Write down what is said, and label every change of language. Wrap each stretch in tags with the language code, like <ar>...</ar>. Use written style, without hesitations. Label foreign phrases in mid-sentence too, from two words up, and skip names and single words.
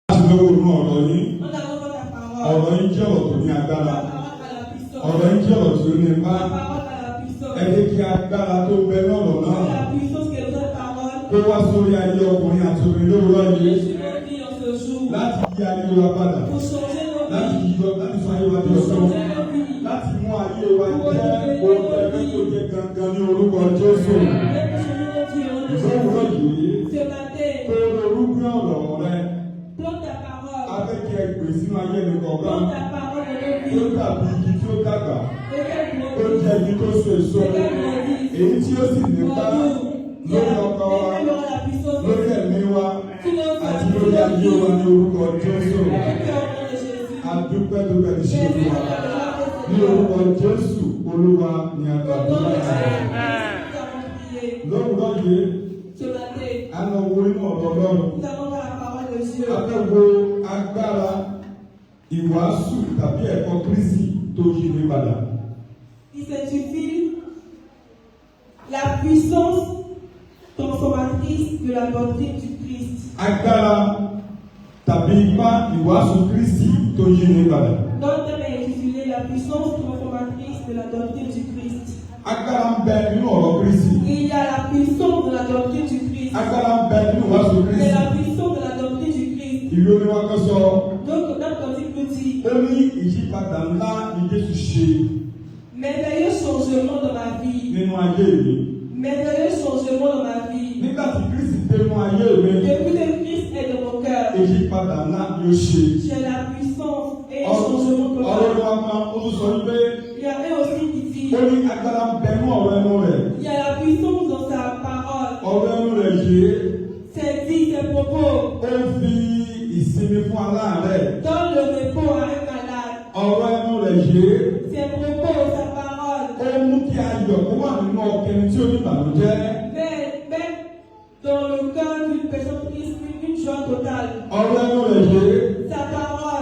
<yo>ti lówó inú ọ̀rọ̀ yín.</yo> <fr>On a besoin de ta parole.</fr> <yo>Ọ̀rọ̀ yín jẹ́ ọ̀rọ̀ tó ní agbára.</yo> <fr>La parole a la puissance.</fr> <yo>Ọ̀rọ̀ yín jẹ́ ọ̀rọ̀ tó ní ipá.</yo> <fr>La parole a la puissance.</fr> <yo>Ẹ jẹ́ kí agbára tó bẹ lọ́rọ̀ náà</yo> <fr>La puissance que notre parole.</fr> <yo>kó wá sórí ayé ọkùnrin àti obìnrin lówùúrọ̀</yo> <fr>Je</fr> <yo>yìí</yo> <fr>suis venu en ce jour.</fr> <yo>láti yí ayé wa padà.</yo> <fr>Pour changer nos</fr> <yo>Láti</yo> <fr>vies.</fr> <yo>yọ láti sọ ayé wa di</yo> <fr>Pour</fr> <yo>ọ̀sán.</yo> <fr>changer nos vies.</fr> <yo>Láti mú ayé wa jẹ́ ohun ẹgbẹ́ tó jẹ́ gangan ní orúkọ Jésù. Lówùúrọ̀ yìí</yo> <fr>Ce matin,</fr> <yo>kó orúkọ ọ̀rọ̀ rẹ.</yo> <fr>plante ta parole.</fr> <yo>Afẹ́kẹ́ gbè sínú ayé mi kọ̀ọ̀kan.</yo> <fr>Plante ta parole dans nos</fr> <yo>Tí ó</yo> <fr>vies.</fr> <yo>dàbí igi tí ó dàgbà.</yo> <fr>Et qu'elle</fr> <yo>Ó</yo> <fr>grandisse.</fr> <yo>jẹ́ igi tó so èso. Èyí tí ó sì nípa lórí ọkọ wa, lórí ẹ̀mí wa, àti lórí ayé wa ní orúkọ Jésù. Adúpẹ́ dúpẹ́ ní ṣe wa. Ní orúkọ Jésù Olúwa ni a gbàdúrà. Lówùúrọ̀ yìí, a lọ wo inú ọ̀rọ̀ Ọlọ́run. A fẹ́ wo agbára ìwàásù tàbí ẹ̀kọ́ Kristi tó yí mi padà.</yo> <fr>Il s'intitule La puissance transformatrice de la doctrine du Christ.</fr> <yo>Agbára tàbí ipá ìwàásù Kristi tó yí mi padà.</yo> <fr>Notre thème est intitulé La puissance transformatrice de la doctrine du Christ.</fr> <yo>Agbára ń bẹ nínú ọ̀rọ̀ Kristi.</yo> <fr>Il y a la puissance de la doctrine du Christ.</fr> <yo>Agbára ń bẹ nínú ìwàásù</yo> <fr>Il y</fr> <yo>Kristi.</yo> <fr>a la puissance de la doctrine du Christ.</fr> <yo>Ìwé oníwà kan sọ,</yo> <fr>Donc, notre cantique nous dit</fr> <yo>ó ní ìyípadà ńlá ni Jésù ṣe</yo> <fr>merveilleux changement dans ma vie.</fr> <yo>nínú ayé mi.</yo> <fr>Merveilleux changement dans ma vie.</fr> <yo>Nígbà tí Kristi dé nínú ayé mi,</yo> <fr>Depuis que Christ est dans mon cœur,</fr> <yo>ìyípadà ńlá ni ó ṣe.</yo> <fr>j'ai la puissance et un changement</fr> <yo>Ọ̀rọ̀</yo> <fr>total.</fr> <yo>oníwà kan ó tún sọ wípé</yo> <fr>Il y a un aussi qui dit</fr> <yo>ó ní agbára ń bẹ nínú ọ̀rọ̀ ẹnu rẹ̀.</yo> <fr>il y a la puissance dans sa parole.</fr> <yo>Ọ̀rọ̀ ẹnu rẹ̀ yìí</yo> <fr>C'est dit, ses propos.</fr> <yo>ó ń fi ìsinmi fún aláàárẹ̀.</yo> <fr>Donne le repos à un malade.</fr> <yo>Ọ̀rọ̀ ẹnu rẹ̀ yìí</yo> <fr>Ses propos, sa parole.</fr> <yo>ó mú kí ayọ̀ kó wà nínú ọkùnrin tí ó ní ìbànújẹ́.</yo> <fr>Mais dans le cœur d'une personne triste, une joie totale.</fr> <yo>Ọ̀rọ̀ ẹnu rẹ̀ yìí</yo> <fr>Sa parole.</fr>